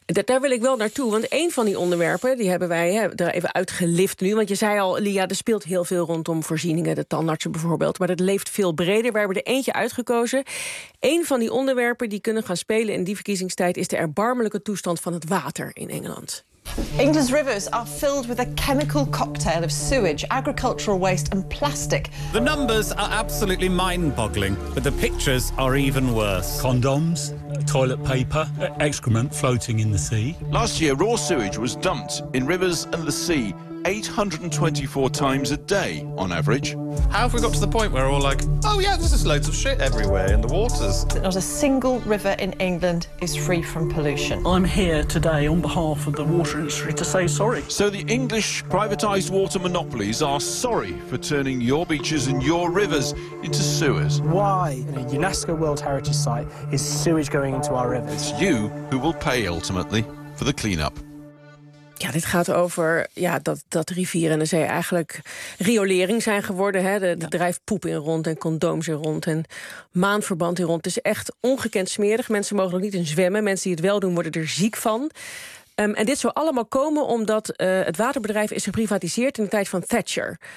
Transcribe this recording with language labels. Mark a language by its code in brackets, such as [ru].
[nl] Daar wil ik wel naartoe, want een van die onderwerpen... die hebben wij er even uitgelift nu. Want je zei al, Lia, er speelt heel veel rondom voorzieningen... de tandartsen bijvoorbeeld, maar dat leeft veel breder. We hebben er eentje uitgekozen. Een van die onderwerpen die kunnen gaan spelen in die verkiezingstijd... is de erbarmelijke toestand van het water in Engeland. [en] England's rivers are filled with a chemical cocktail of sewage, agricultural waste and plastic. The numbers are absolutely mind-boggling, but the pictures are even worse. Condoms, toilet paper, excrement floating in the sea. Last year, raw sewage was dumped in rivers and the sea 824 times a day on average. How have we got to the point where we're all like, oh yeah, there's just loads of shit everywhere in the waters? Not a single river in England is free from pollution. I'm here today on behalf of the water industry to say sorry. So the English privatised water monopolies are sorry for turning your beaches and your rivers into sewers. Why, in a UNESCO World Heritage Site, is sewage going into our rivers? It's you who will pay ultimately for the clean-up. [nl] Ja, dit gaat over dat rivieren en de zee eigenlijk riolering zijn geworden. Hè? De drijft poep in rond en condooms in rond en maanverband in rond. Het is echt ongekend smerig. Mensen mogen er niet in zwemmen. Mensen die het wel doen, worden er ziek van. En dit zou allemaal komen omdat het waterbedrijf is geprivatiseerd in de tijd van Thatcher.